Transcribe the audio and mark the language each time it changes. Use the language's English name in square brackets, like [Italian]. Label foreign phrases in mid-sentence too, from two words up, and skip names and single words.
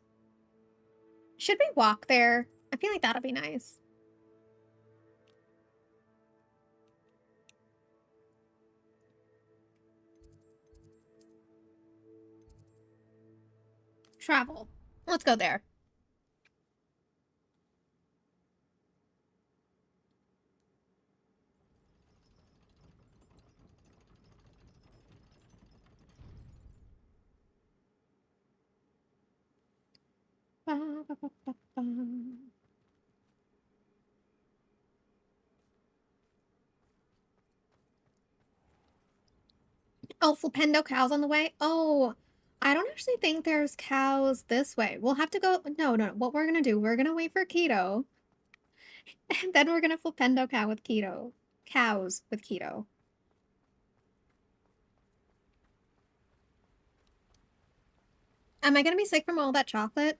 [English] Should we walk there? I feel like that'll be nice. Travel. Let's go there. Ba, ba, ba, ba, ba. Oh, Flipendo cows on the way? Oh, I don't actually think there's cows this way. We'll have to go. No, no, no. What we're gonna do, we're gonna wait for Keto. And then we're gonna Flipendo cow with Keto. Cows with Keto. Am I gonna be sick from all that chocolate?